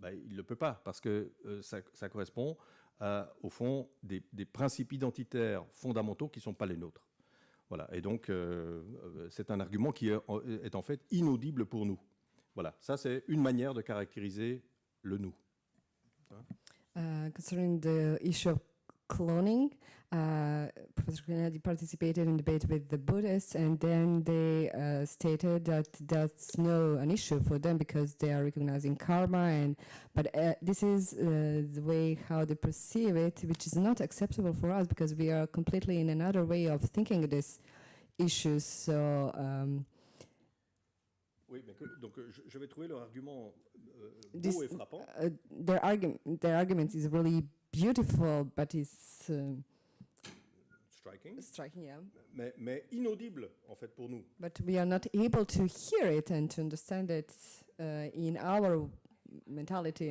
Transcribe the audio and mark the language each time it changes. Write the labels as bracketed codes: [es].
[fr] Il ne le peut pas, parce que ça correspond au fond des principes identitaires fondamentaux qui ne sont pas les nôtres. Voilà. Et donc, c'est un argument qui est en fait inaudible pour nous. Voilà. Ça, c'est une manière de caractériser le nous. [en] Concerning the issue of cloning, Professor Khrenadi participated in debate with the Buddhists, and then they stated that that's an issue for them because they are recognizing karma, but this is the way how they perceive it, which is not acceptable for us because we are completely in another way of thinking this issue. So. [fr] Oui, mais donc je vais trouver leur argument beau et frappant. [en] Their argument is really beautiful, but it's striking, yeah. [fr] mais inaudible en fait pour nous. [en] But we are not able to hear it and to understand it in our mentality.